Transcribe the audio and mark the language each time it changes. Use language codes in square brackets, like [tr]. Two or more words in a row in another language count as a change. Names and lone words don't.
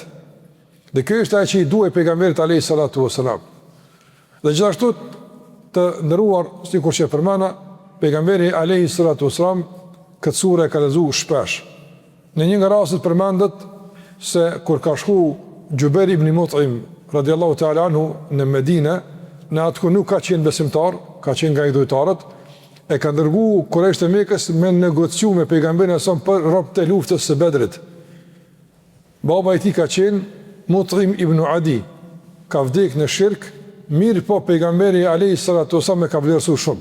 [sq] Dhe kjo është ajo që i duhej pejgamberit [ar] عليه الصلاة والسلام. [sq] Dhe gjithashtu të ndëruar, sikur që përmana, pejgamberi [ar] عليه الصلاة والسلام [sq] këtë sure ka lexuar shpesh. Në një nga rastet përmendet se kur ka shku Jubair ibn Mut'im [ar] رضي الله تعالى عنه [sq] në Medinë, në atë ku nuk ka qenë besimtar, ka qenë nga idhujtarët, e ka dërguar Kurajsh të Mekës me negociu me pejgamberin sa për robët e luftës së Bedrit. Baba i tij ka qenë Mut'im ibn Adi, ka vdek në shirk, mirë po pejgamberi [ar] عليه الصلاة والسلام [sq] e ka vlerësuar shumë.